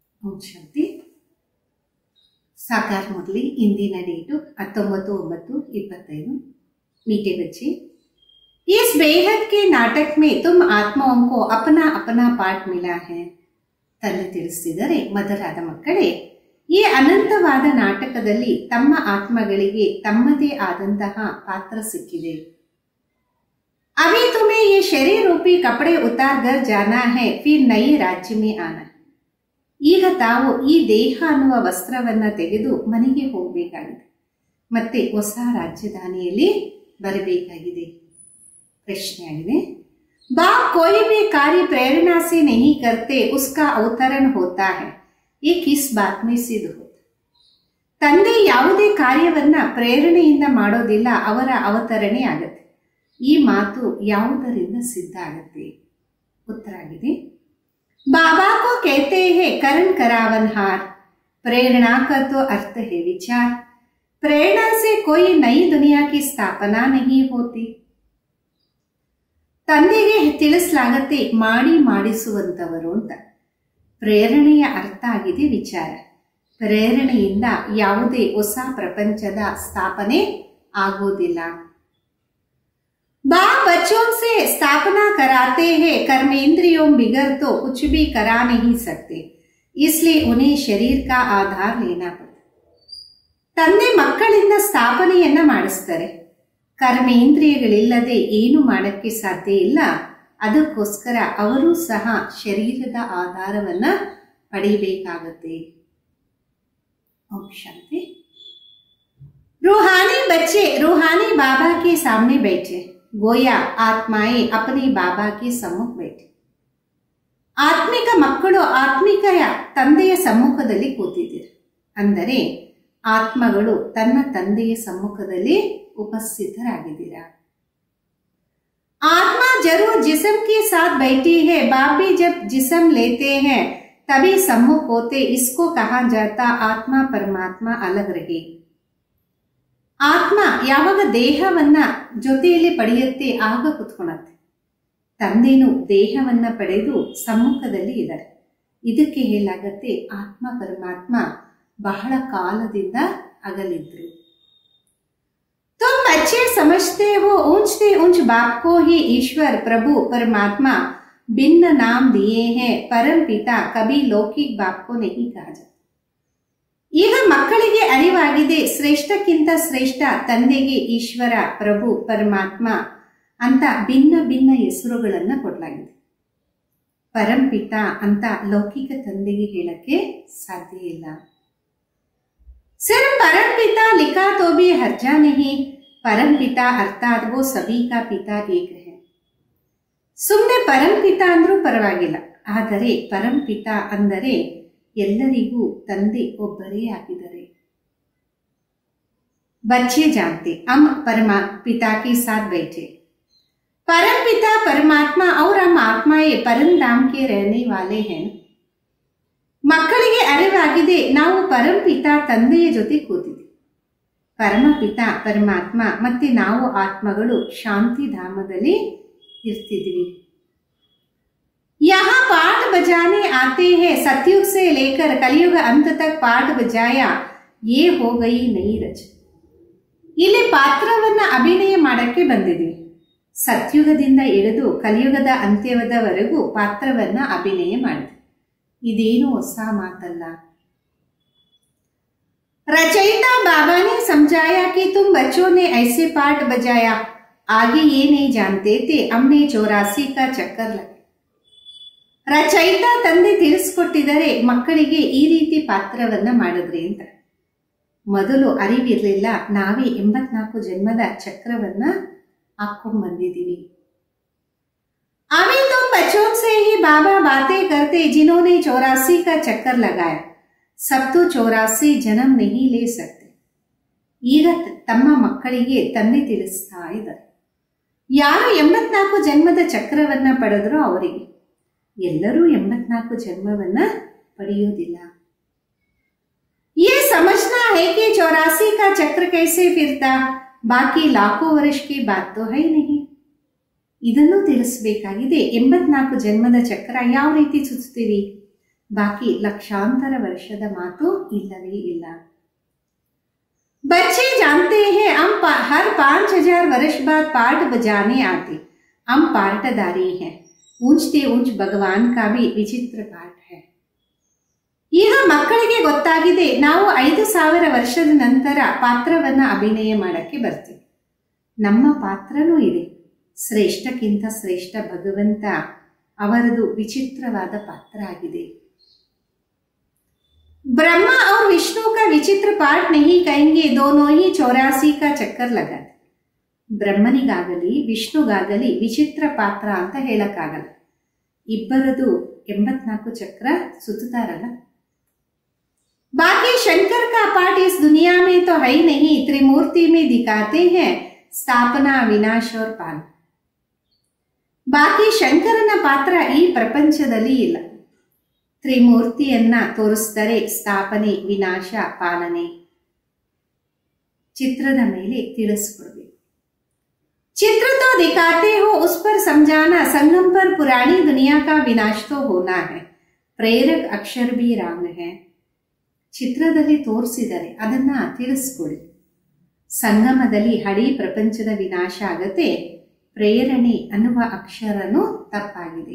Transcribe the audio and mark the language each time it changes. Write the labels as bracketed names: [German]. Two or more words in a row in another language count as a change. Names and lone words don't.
[Kannada] ಓಂ ಶಾಂತಿ. [Hindi] साकार मुरली [Kannada] ಇಂದಿನ ಡೇಟು [Hindi] 19/9/25। मीठे बच्चे, इस बेहद के नाटक में तुम आत्माओं को अपना अपना पाठ मिला है. [Kannada] ತಂದೆ ತಿಳಿಸಿದರೆ, ಮಧುರಾದ ಮಕ್ಕಳೇ, ಈ ಅನಂತವಾದ ನಾಟಕದಲ್ಲಿ ತಮ್ಮ ಆತ್ಮಗಳಿಗೆ ತಮ್ಮದೇ ಆದಂತಹ ಪಾತ್ರ ಸಿಕ್ಕಿದೆ. [Hindi] अभी तुम्हें ये शरीर रूपी कपड़े उतार कर जाना है, फिर नए राज्य में आना. [Kannada] ಈಗ ತಾವು ಈ ದೇಹ ಅನ್ನುವ ವಸ್ತ್ರವನ್ನ ತೆಗೆದು ಮನೆಗೆ ಹೋಗಬೇಕಾಗಿದೆ, ಮತ್ತೆ ಹೊಸ ರಾಜಧಾನಿಯಲ್ಲಿ ಬರಬೇಕಾಗಿದೆ. ಪ್ರಶ್ನೆ ಆಗಿದೆ, [Hindi] बाप कोई भी कार्य प्रेरणा से नहीं करते, उसका अवतरण होता है. ये किस बात में सिद्ध होता? [Kannada] ತಂದೆ ಯಾವುದೇ ಕಾರ್ಯವನ್ನ ಪ್ರೇರಣೆಯಿಂದ ಮಾಡೋದಿಲ್ಲ, ಅವರ ಅವತರಣೆ ಆಗತ್ತೆ. ಈ ಮಾತು ಯಾವುದರಿಂದ ಸಿದ್ಧ ಆಗತ್ತೆ? ಉತ್ತರ ಆಗಿದೆ, [Hindi] बाबा को कहते हैं करण करावनहार, प्रेरणा का तो अर्थ है विचार. प्रेरणा से कोई नई दुनिया की स्थापना नहीं होती. [Kannada] ತಂದೆಗೆ ತಿಳಿಸಲಾಗತ್ತೆ ಮಾಡಿ ಮಾಡಿಸುವಂತವರು ಅಂತ. ಪ್ರೇರಣೆಯ ಅರ್ಥ ಆಗಿದೆ ವಿಚಾರ. ಪ್ರೇರಣೆಯಿಂದ ಯಾವುದೇ ಹೊಸ ಪ್ರಪಂಚದ ಸ್ಥಾಪನೆ ಆಗೋದಿಲ್ಲ. [Hindi] बाप बच्चों से स्थापना कराते हैं, कर्मेंद्रियों बिगड़ तो कुछ भी करा नहीं सकते, इसलिए उन्हें शरीर का आधार लेना पड़ता. [Kannada] ತಂದೆ ಮಕ್ಕಳಿಂದ ಸ್ಥಾಪನೆಯನ್ನ ಮಾಡಿಸ್ತಾರೆ. ಕರ್ಮೇಂದ್ರಿಯಗಳಿಲ್ಲದೆ ಏನು ಮಾಡಕ್ಕೆ ಸಾಧ್ಯ ಇಲ್ಲ. ಅದಕ್ಕೋಸ್ಕರ ಅವರು ಸಹ ಶರೀರದ ಆಧಾರವನ್ನ ಪಡೆಯಬೇಕಾಗತ್ತೆ. ಓಂ ಶಾಂತಿ. [Hindi] रूहानी बच्चे रूहानी बाबा के सामने बैठे, गोया आत्माएं अपने बाबा के सम्मुख बैठे. [Kannada] ಆತ್ಮಿಕ ಮಕ್ಕಳು ಆತ್ಮಿಕ ತಂದೆಯ ಸಮ್ಮುಖದಲ್ಲಿ ಕೂತಿದ್ದೀರ. ಅಂದರೆ ಆತ್ಮಗಳು ತನ್ನ ತಂದೆಯ ಸಮ್ಮುಖದಲ್ಲಿ ಉಪಸ್ಥಿತರಾಗಿದ್ದೀರಾ. [Hindi] आत्मा जरूर जिस्म के साथ बैठी है, बाप भी जब जिस्म लेते हैं तभी सम्मुख होते. इसको कहा जाता आत्मा परमात्मा अलग रहे. [Kannada] ಆತ್ಮ ಯಾವಾಗ ದೇಹವನ್ನ ಜೊತೆಯಲ್ಲಿ ಪಡೆಯುತ್ತೆ ಆಗ ಕುತ್ಕೊಳತ್ತೆ. ತಂದೆನು ದೇಹವನ್ನ ಪಡೆದು ಸಮ್ಮುಖದಲ್ಲಿ ಇದ್ದಾರೆ. ಇದಕ್ಕೆ ಹೇಳಾಗತ್ತೆ ಆತ್ಮ ಪರಮಾತ್ಮ ಬಹಳ ಕಾಲದಿಂದ ಅಗಲಿದ್ರು. [Hindi] तुम बच्चे समझते हो ऊंच से ऊंच बाप को ही ईश्वर प्रभु परमात्मा भिन्न नाम दिए हैं, परम पिता कभी लौकिक बाप को नहीं कहा जाता. [Kannada] ಈಗ ಮಕ್ಕಳಿಗೆ ಅರಿವಾಗಿದೆ, ಶ್ರೇಷ್ಠಕ್ಕಿಂತ ಶ್ರೇಷ್ಠ ತಂದೆಗೆ ಈಶ್ವರ ಪ್ರಭು ಪರಮಾತ್ಮ ಅಂತ ಭಿನ್ನ ಭಿನ್ನ ಹೆಸರುಗಳನ್ನ ಕೊಡಲಾಗಿದೆ. ಪರಂಪಿತ ಅಂತ ಲೌಕಿಕ ತಂದೆಗೆ ಹೇಳಕ್ಕೆ ಸಾಧ್ಯ ಇಲ್ಲ. [Hindi] सिर्फ परमपिता लिखा तो भी हर्जा नहीं, परमपिता अर्थात वो सभी का पिता एक है. [Kannada] ಸುಮ್ಮನೆ ಪರಂಪಿತ ಅಂದ್ರೂ ಪರವಾಗಿಲ್ಲ, ಆದರೆ ಪರಂಪಿತ ಅಂದರೆ ಎಲ್ಲರಿಗೂ ತಂದೆ ಒಬ್ಬರೇ ಆಗಿದ್ದಾರೆ. [Hindi] बच्चे जानते हम परमा पिता के साथ बैठे, परम पिता परमात्मा और हम आत्माएं परम धाम के रहने वाले हैं. [Kannada] ಮಕ್ಕಳಿಗೆ ಅರಿವಾಗಿದೆ ನಾವು ಪರಂಪಿತ ತಂದೆಯ ಜೊತೆ ಕೂತಿದ್ವಿ. ಪರಮಪಿತ ಪರಮಾತ್ಮ ಮತ್ತೆ ನಾವು ಆತ್ಮಗಳು ಶಾಂತಿ ಧಾಮದಲ್ಲಿ ಇರ್ತಿದ್ವಿ. [Hindi] यहाँ पाठ बजाने आते हैं, सतयुग से लेकर कलयुग अंत तक पाठ बजाया, ये हो गई नई रच. [Kannada] ಇಲ್ಲಿ ಪಾತ್ರವನ್ನ ಅಭಿನಯ ಮಾಡಕ್ಕೆ ಬಂದಿದ್ವಿ. ಸತ್ಯುಗದಿಂದ ಹಿಡಿದು ಕಲಿಯುಗದ ಅಂತ್ಯವದವರೆಗೂ ಪಾತ್ರವನ್ನ ಅಭಿನಯ ಮಾಡಿದ್ವಿ. ಇದೇನು ಹೊಸ ಮಾತಲ್ಲ. [Hindi] रचयिता बाबा ने समझाया कि तुम बच्चों ने ऐसे पाठ बजाया, आगे ये नहीं जानते थे हमने 84 का चक्कर लगा. [Kannada] ರಚಯಿತ ತಂದೆ ತಿಳಿಸ್ಕೊಟ್ಟಿದ್ದಾರೆ, ಮಕ್ಕಳಿಗೆ ಈ ರೀತಿ ಪಾತ್ರವನ್ನ ಮಾಡಿದ್ರಿ ಅಂತ. ಮೊದಲು ಅರಿವಿರ್ಲಿಲ್ಲ, ನಾವೇ 84 ಜನ್ಮದ ಚಕ್ರವನ್ನ ಹಾಕೊಂಡ್ ಬಂದಿದ್ದೀವಿ. [Hindi] अभी तुम बच्चों से ही बाबा बातें करते, जिन्होंने 84 का चक्कर लगाया, सब तो 84 जन्म नहीं ले सकते. [Kannada] ಈಗ ತಮ್ಮ ಮಕ್ಕಳಿಗೆ ತಂದೆ ತಿಳಿಸ್ತಾ ಇದ್ದಾರೆ, ಯಾರು 84 ಜನ್ಮದ ಚಕ್ರವನ್ನ ಪಡೆದ್ರೋ ಅವರಿಗೆ. ಎಲ್ಲರೂ 84 ಜನ್ಮವನ್ನ ಪಡೆಯೋದಿಲ್ಲ. [Hindi] ये समझना है कि 84 का चक्र कैसे फिरता, बाकी लाखों वर्ष की बात तो है नहीं. [Kannada] ಇದನ್ನು ತಿಳಿಸಬೇಕಾಗಿದೆ. 84 ಜನ್ಮದ ಚಕ್ರ ಯಾವ ರೀತಿ ಸುತ್ತೀವಿ, ಬಾಕಿ ಲಕ್ಷಾಂತರ ವರ್ಷದ ಮಾತು ಇಲ್ಲವೇ ಇಲ್ಲ. [Hindi] बच्चे जानते हैं हम हर 5000 वर्ष बाद पाठ बजाने आते, हम पाठधारी हैं. ऊंचते ऊंच भगवान का भी विचित्र पाठ है. [Kannada] ಈಗ ಮಕ್ಕಳಿಗೆ ಗೊತ್ತಾಗಿದೆ, ನಾವು 5000 ವರ್ಷದ ನಂತರ ಪಾತ್ರವನ್ನ ಅಭಿನಯ ಮಾಡಕ್ಕೆ ಬರ್ತೀವಿ. ನಮ್ಮ ಪಾತ್ರನೂ ಇದೆ. ಶ್ರೇಷ್ಠಕ್ಕಿಂತ ಶ್ರೇಷ್ಠ ಭಗವಂತ ಅವರದು ವಿಚಿತ್ರವಾದ ಪಾತ್ರ ಆಗಿದೆ. [Hindi] ब्रह्मा और विष्णु का विचित्र पाठ नहीं कहेंगे, दोनों ही 84 का चक्कर लगाते. [Kannada] ಬ್ರಹ್ಮನಿಗಾಗಲಿ ವಿಷ್ಣುಗಾಗಲಿ ವಿಚಿತ್ರ ಪಾತ್ರ ಅಂತ ಹೇಳಕ್ಕಾಗಲ್ಲ. ಇಬ್ಬರದು 84 ಚಕ್ರ ಸುತ್ತುತ್ತಾರಲ್ಲ. [Hindi] बाकी शंकर का पाठ इस दुनिया में तो है ही नहीं, त्रिमूर्ति में दिखाते हैं स्थापना, विनाश और पालन. [Kannada] ಬಾಕಿ ಶಂಕರನ ಪಾತ್ರ ಈ ಪ್ರಪಂಚದಲ್ಲಿ ಇಲ್ಲ. ತ್ರಿಮೂರ್ತಿಯನ್ನ ತೋರಿಸಿದರೆ ಸ್ಥಾಪನೆ, ವಿನಾಶ, ಪಾಲನೆ ಚಿತ್ರದ ಮೇಲೆ ತಿಳಿಸ್ಕೊಡ್ಬೇಕು. [Hindi] चित्र तो दिखाते हो, उस पर समझाना, संगम पर पुरानी दुनिया का विनाश तो होना है, प्रेरक अक्षर भी राम है. [Kannada] ಚಿತ್ರದಲ್ಲಿ ತೋರಿಸಿದರೆ ಅದನ್ನ ತಿಳಿಸ್ಕೊಡಿ. ಸಂಗಮದಲ್ಲಿ ಹಳಿ ಪ್ರಪಂಚದ ವಿನಾಶ ಆಗತ್ತೆ, ಪ್ರೇರಣೆ ಅನ್ನುವ ಅಕ್ಷರನು ತಪ್ಪಾಗಿದೆ.